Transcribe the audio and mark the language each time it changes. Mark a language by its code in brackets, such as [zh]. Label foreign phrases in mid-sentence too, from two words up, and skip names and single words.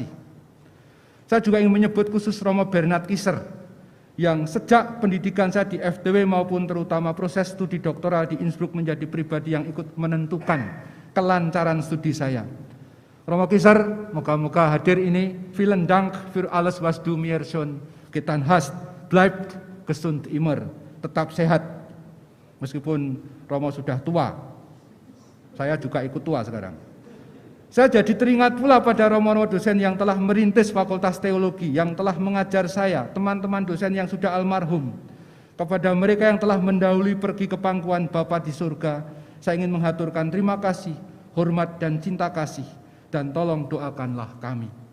[id] Saya juga ingin menyebut khusus Romo Bernard Kiser, yang sejak pendidikan saya di FTW maupun terutama proses studi doktoral di Innsbruck menjadi pribadi yang ikut menentukan kelancaran studi saya. Romo Kiser, moga-moga hadir ini. [de] Vielen Dank für alles was du mir schon getan hast. Bleibt gesund immer. [id] Tetap sehat. Meskipun Romo sudah tua, saya juga ikut tua sekarang. Saya jadi teringat pula pada Romo dosen yang telah merintis Fakultas Teologi, yang telah mengajar saya, teman-teman dosen yang sudah almarhum. Kepada mereka yang telah mendahului pergi ke pangkuan Bapa di surga, saya ingin menghaturkan terima kasih, hormat dan cinta kasih, dan tolong doakanlah kami.